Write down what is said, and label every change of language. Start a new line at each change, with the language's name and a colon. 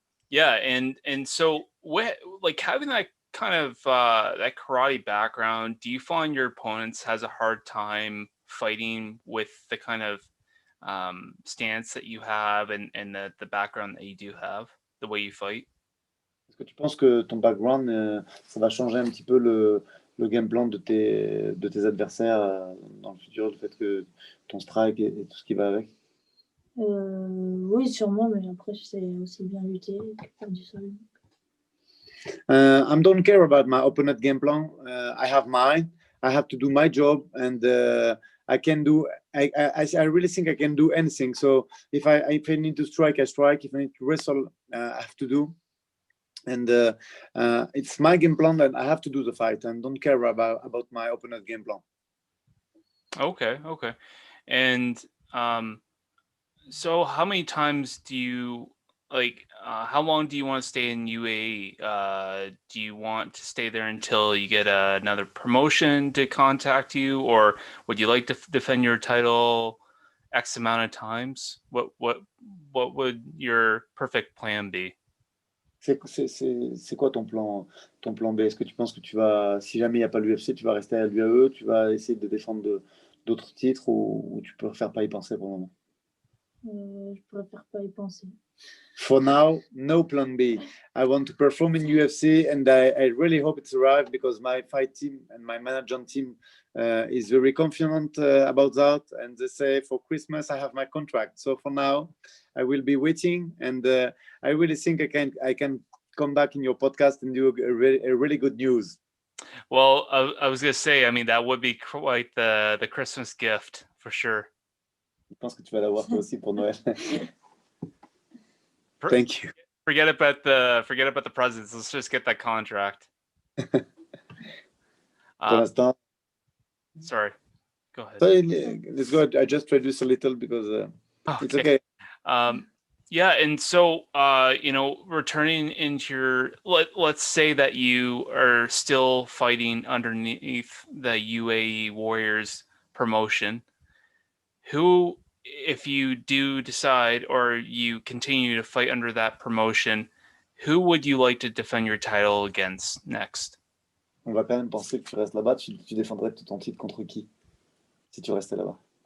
English: Yeah, and so what, like, having that kind of that karate background, do you find your opponents has a hard time fighting with the kind of stance that you have and the background that you do have, the way you fight?
French: Est-ce que tu penses que ton background ça va changer un petit peu le game plan de tes adversaires dans le futur, le fait que ton strike et tout ce qui va avec? Oui, sûrement, mais après, je sais aussi bien lutter que faire du sol.
English: I don't care about my opponent game plan. I have mine. I have to do my job, and I can do. I really think I can do anything. So if I need to strike, I strike. If I need to wrestle, I have to do. And it's my game plan, and I have to do the fight, and don't care about my opponent's game plan. Okay. And so how many times do you how long do you want to stay in UAE? Do you want to stay there until you get another promotion to contact you, or would you like to defend your title X amount of times? What would your perfect plan be?
French: C'est quoi ton plan B? Est-ce que tu penses que tu vas, si jamais il n'y a pas l'UFC, tu vas rester à l'UAE, tu vas essayer de défendre d'autres titres, ou tu préfères pas y penser pour le moment? Je préfère pas y penser.
English: For now, no plan B. I want to perform in UFC, and I really hope it's arrived, because my fight team and my management team is very confident about that. And they say for Christmas I have my contract. So for now, I will be waiting, and I really think I can come back in your podcast and do a really good news. Well, I was gonna say, I mean, that would be quite the Christmas gift for sure.
French: Je pense que tu vas l'avoir toi aussi pour Noël.
English: Thank you. Forget about the presents. Let's just get that contract.
French: Pour l'instant.
English: Sorry. Go ahead. Let's go. I just reduce a little because it's okay. Yeah, and so returning into let's say that you are still fighting underneath the UAE Warriors promotion. Who, if you do decide or you continue to fight under that promotion, who would you like to defend your title against next?
French: On va quand même penser que tu restes là-bas. Tu défendrais ton titre contre qui si tu restais là-bas?